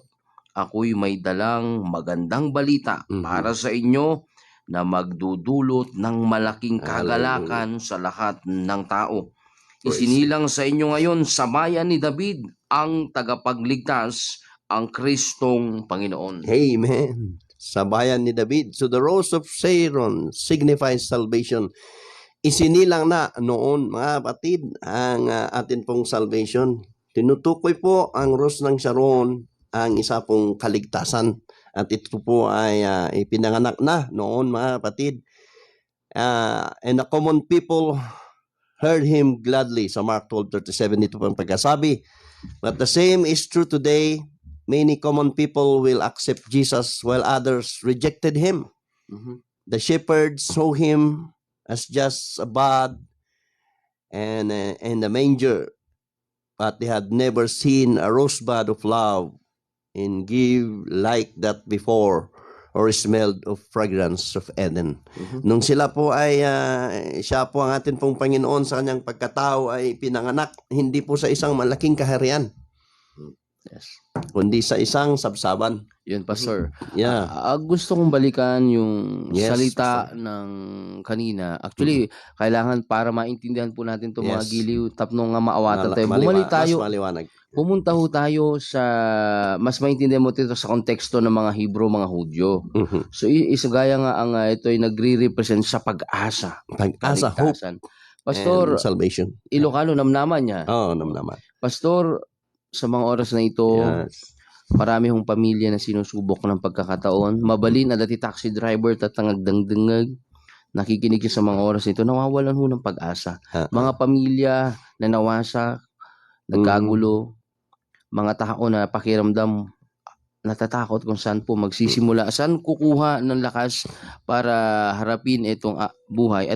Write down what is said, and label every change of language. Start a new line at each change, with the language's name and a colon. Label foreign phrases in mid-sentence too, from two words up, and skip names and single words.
Filipino: Ako'y may dalang magandang balita para sa inyo na magdudulot ng malaking kagalakan sa lahat ng tao. Isinilang sa inyo ngayon sa bayan ni David ang tagapagligtas, ang Kristong Panginoon. Amen. Sa bayan ni David.
English: So the Rose of Sharon signifies salvation.
Filipino: Isinilang na noon, mga kapatid, ang atin pong salvation. Tinutukoy po ang Rose ng Sharon ang isa pong kaligtasan. At ito po ay ipinanganak na noon, mga kapatid.
English: And the common people heard him gladly.
Filipino: Sa Mark 12:37, ito po ang pagkasabi.
English: But the same is true today. Many common people will accept Jesus while others rejected him. The shepherds saw him as just a bud and a manger, but they had never seen a rosebud of love and give like that before, or smelled of fragrance of Eden.
Filipino: Nung sila po ay siya po ang atin pong Panginoon sa kanyang pagkatao ay pinanganak, hindi po sa isang malaking kaharian.
English: Yes.
Filipino: Kundi sa isang sabsaban. Yun, Pastor.
English: Yeah.
Filipino: Gusto kong balikan yung
English: Yes,
Filipino: salita ng kanina. Actually, kailangan para maintindihan po natin itong mga
English: Yes.
Filipino: giliw,
Iloko: tapno nga maawatan tayo.
Filipino: Bumalik tayo. Mas maliwanag. Pumunta ho tayo sa, mas maintindihan mo dito sa konteksto ng mga Hebrew, mga Hudyo. So, isagaya nga ang ito ay nagre-represent sa pag-asa. Pag-asa, hope, Kaligtasan. Pastor,
English: and salvation.
Filipino: Ilocano, namnaman niya. Namnaman. Pastor, sa mga oras na ito,
English: Yes.
Filipino: marami hong pamilya na sinusubok ng pagkakataon.
Iloko: Mabalin na dati
English: taxi driver,
Iloko: tatangag-dangdangag,
Filipino: nakikinig sa mga oras nito, nawawalan ho ng pag-asa. Mga pamilya na nawasak, nagkagulo, mga tao na pakiramdam, natatakot kung saan po magsisimula, saan kukuha ng lakas para harapin itong buhay.